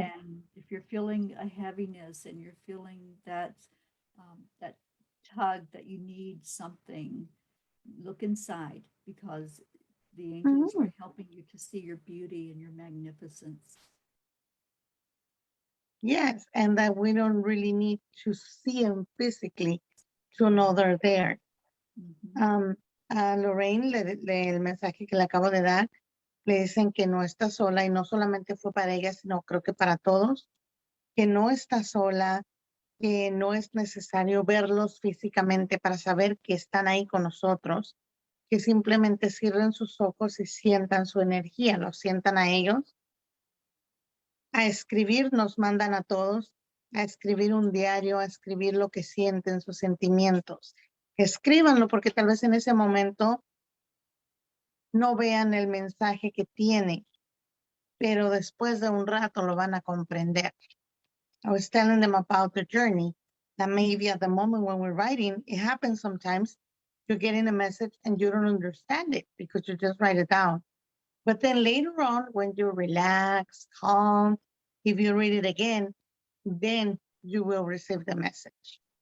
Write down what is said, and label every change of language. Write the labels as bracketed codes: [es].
[en] And if you're feeling a heaviness and you're feeling that tug that you need something, look inside because the angels Mm-hmm. are helping you to see your beauty and your magnificence. Yes, and that we don't really need to see them physically to know they're there. Mhm. [es] Um, a Lorraine, el mensaje que le acabo de dar, le dicen que no está sola y no solamente fue para ella, sino creo que para todos, que no está sola, que no es necesario verlos físicamente para saber que están ahí con nosotros, que simplemente cierren sus ojos y sientan su energía, los sientan a ellos. A escribir nos mandan a todos, a escribir un diario, a escribir lo que sienten, sus sentimientos. Escríbanlo porque tal vez en ese momento no vean el mensaje que tiene, pero después de un rato lo van a comprender. [en] I was telling them about the journey, that maybe at the moment when we're writing, it happens sometimes, you're getting a message and you don't understand it because you just write it down. But then later on, when you relax, calm, if you read it again, then you will receive the message.